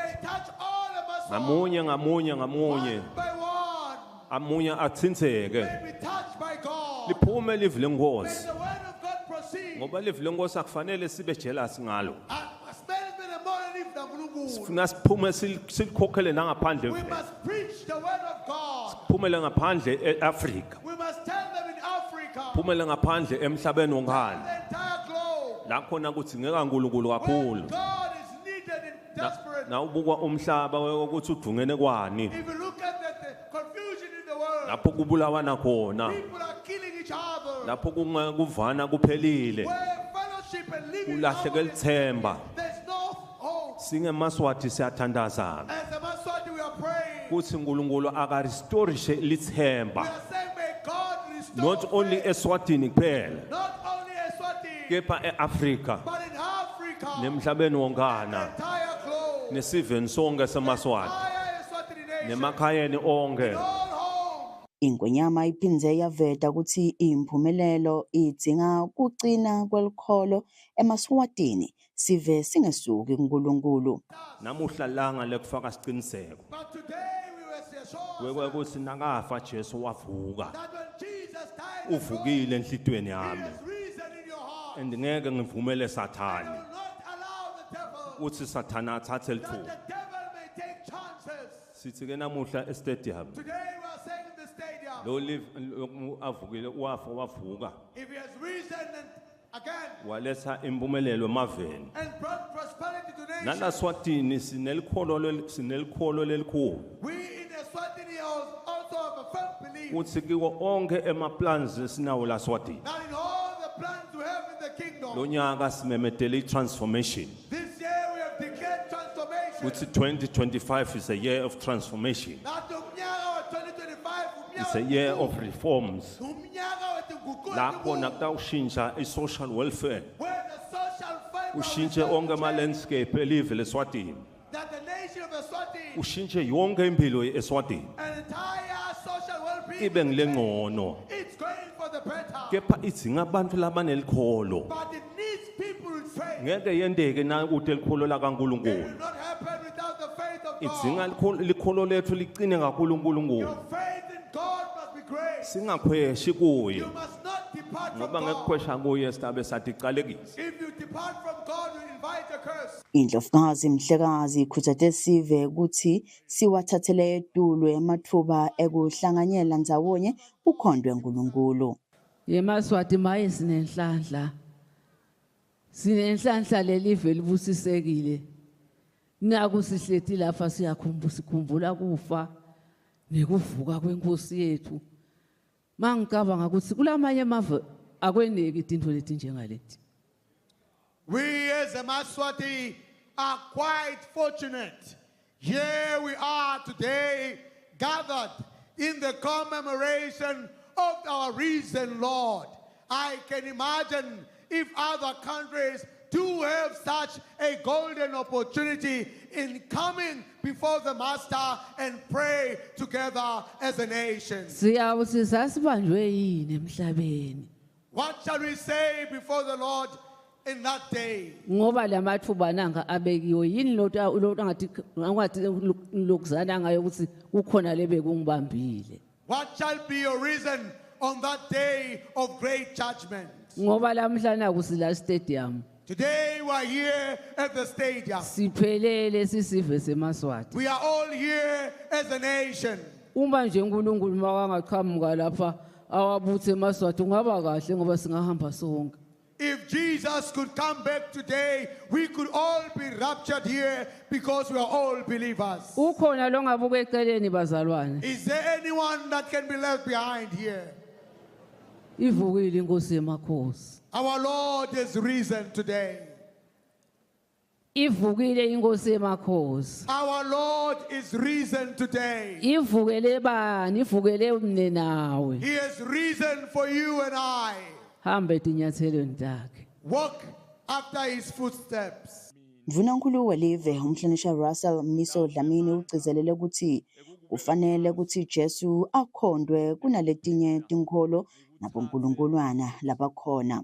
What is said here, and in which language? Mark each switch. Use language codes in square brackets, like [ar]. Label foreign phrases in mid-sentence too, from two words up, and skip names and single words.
[ss] Ngamunye ngamunye ngamunye. Amunye atsinzeke. Liphume live lenkosi. Ngoba live lenkosi akufanele sibe jealous ngalo. Sifuna siphume silikhokhele nangaphandle. [en] We must preach the word of God. [ss] Siphumele ngaphandle eAfrika. [en] We must tell them in Africa. [ss] Phumele ngaphandle emhlabeni wonkana. [en] The entire globe. [ss] la khona kudzingeka uNkulunkulu kakhulu [en] When God is needed in desperate. [ss] na ubukwa umhlaba ukuthi udungene kwani [en] If you look at the confusion in the world, [ss] lapho kubulawana khona [en] people are killing each other. [ss] lapho kuvana kuphelile [en] Where fellowship and living [ss] kulahleke [en] harmony, [ss] lithemba [en] there's no hope. [ss] singemaswati siyathandaza [en] As a Maswati, we are praying. [ss] kuthi uNkulunkulu akarestorishe [en] We [ss] lithemba [en] are saying, may God restore not only faith, [ss] Eswatini kuphela [en] not only Eswatini, [ss] kepha eAfrika [en] but in Africa, [ss] nemhlabeni wonkana [en] entire globe, [ss] nesiveni sonke semaswati [en] entire Eswatini nation, [ss] nemakhayeni onke [en] all home. [ss] Ingwenyama iphindze yaveta ukuthi imphumelelo idzinga kucina kwelikholo emaswatini sive singesuki kuNkulunkulu. namuhla langa lekufaka siqiniseko [en] But today we were sure [ss] kwekuthi nakafa Jesu wavuka [en] that when Jesus died, and rose, [ss] uvukile enhlitweni [en] He [ss] yami [en] has risen in your heart. [ss] and ngeke ngivumele [en] I [ss] sathani [en] will not allow the devil, [ss] uthi sathana athathe [en] that [ss] lithuba [en] the devil may take chances. [ss] sithi ke namuhla estadium [en] Today we are saying in the stadium, [ss] lo live avukile wavuka [en] if he has risen and again [ss] waletha impumelelo emaveni [en] and brought prosperity to nations, [ss] nalaswatini sinelikholo lelikhulu [en] we in Eswatini also have a firm belief [ss] uthi kiwo onke emaplans esinawo laswatini [en] that in all the plans we have in the kingdom, [ss] lo nyaka simemedele transformation [en] this year we have declared transformation. uthi 2025 is a year of transformation [ss] That umnyaka wa 2025 [en] it's a year of reforms [ss] umnyaka wetinguquko la khona ezinkulu, kutawushintsha i- [en] social welfare where the social fiber [ss] ushintshe [en] will [ss] onke [en] change, [ss] ama-landscape elive leswatini [en] that the nation of Eswatini [ss] ushintshe yonke impilo eswatini [en] and entire social well-being [ss] ibe ngile ngcono [en] it's going for the better, [ss] kepha idzinga abantu labanelikholo [en] but it needs people with faith. [ss] ngeke yendeke na ukuthi elikholo [en] It [ss] lakaNkulunkulu [en] will not happen without the faith of [ss] idzinga [en] God. [ss] likholo lethu liqine kakhulu uNkulunkulu [en] Your faith in God must be great. [ss] singakhweshi kuye [en] You must not depart from [ss] ngoba [en] God. [ss] ngekukhwesha kuye sitabe saticalekisa [en] If you depart from God, you invite a curse. [ss] Indlovukazi Mhlekazi ikhuthaze sive ukuthi siwathathele etulo emathuba ekuhlanganyela ndzawonye ukhondwe uNkulunkulu. yemaswati maye sinenhlanhla lelive libusisekile naku sihleti lapha sikhumbula kufa nekuvuka kwenkosi yethu mangicabanga ukuthi kulamanye amave akweneki into leti njengaleti. [en] We as a Maswati are quite fortunate. Here we are today gathered in the commemoration of our risen Lord. I can imagine if other countries do have such a golden opportunity in coming before the Master and pray together as a nation. [ss] Siyawuthi sasibanjwe yini emhlabeni [en] What shall we say before the Lord in that day? [ss] ngoba lamathuba nanga abekiwe yini lo angathi lokuzana ngayo ukuthi kukhona lebekungibambile [en] What shall be your reason on that day of great judgment? [ss] ngoba lamhlanje kusila stadium [en] Today we are here at the stadium. [ss] siphelele sisive semaswati [en] We are all here as a nation. [ss] uma nje uNkulunkulu makangaqhamuka lapha awabuthe emaswati ungaba kahle ngoba singahamba sonke. [en] If Jesus could come back today, we could all be raptured here because we are all believers. [ss] Ukhona lo ngabuka eceleni bazalwane [en] Is there anyone that can be left behind here? [ss] ivukile inkosi yemakhosi [en] Our Lord is risen today. [ss] ivukile inkosi yemakhosi [en] Our Lord is risen today. [ss] ivukele bani ivukele umne nawe [en] He has risen for you and I. [ss] hambe tinyathelweni takhe. [en] Walk after his footsteps. [ss] Mvunankulu welive umhlonishwa Russell Mniso Dlamini ugcizelele ukuthi kufanele ukuthi Jesu akhondwe kunaletinye tinkholo nabonkulunkuluwana labakhona.